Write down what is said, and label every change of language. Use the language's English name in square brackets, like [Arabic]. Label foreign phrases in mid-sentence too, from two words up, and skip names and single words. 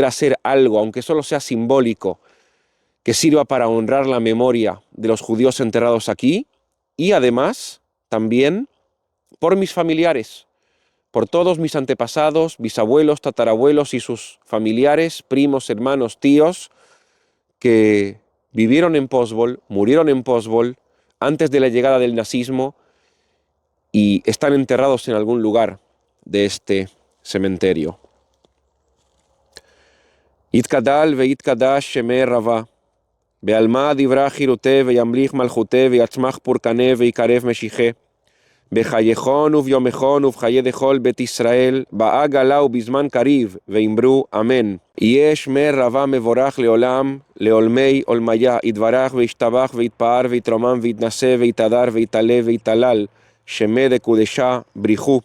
[Spanish] hacer algo, aunque solo sea simbólico, que sirva para honrar la memoria de los judíos enterrados aquí, y además también por mis familiares, por todos mis antepasados, bisabuelos, tatarabuelos y sus familiares, primos, hermanos, tíos, que vivieron en Pozbol, murieron en Pozbol antes de la llegada del nazismo y están enterrados en algún lugar de este cementerio. [Aramaic] יתגדל ויתקדש שמה רבא בעלמא די ברא כרעותה וימליך מלכותה ויצמח פורקנה ויקרב משיחה, בחייכון וביומכון ובחיי דכל בית ישראל, באה גלה ובזמן קריב, ואמרו אמן. יהיה שמי רבה מבורך לעולם, לעולמי עולמיה, יתברך וישתבח ויתפאר ויתרומם ויתנשא ויתהדר ויתעלה ויתהלל, שמי דקודשה בריחו.